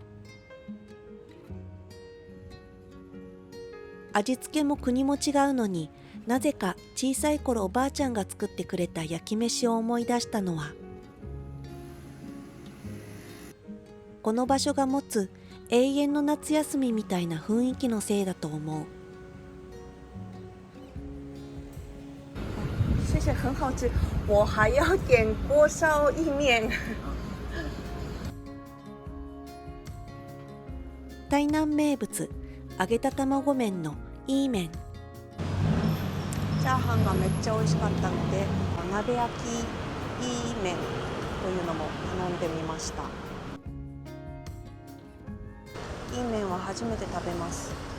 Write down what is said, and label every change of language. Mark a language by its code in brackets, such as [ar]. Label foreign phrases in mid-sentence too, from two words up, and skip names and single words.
[ja] 味付けも国も違うのに、なぜか小さい頃おばあちゃんが作ってくれた焼き飯を思い出したのは、この場所が持つ永遠の夏休みみたいな雰囲気のせいだと思う。 [zh] 谢谢，很好吃。我还要点锅烧意面。 [ja] 台南名物揚げた卵麺のいい麺。チャーハンがめっちゃ美味しかったので、鍋焼きいい麺というのも頼んでみました。いい麺は初めて食べます。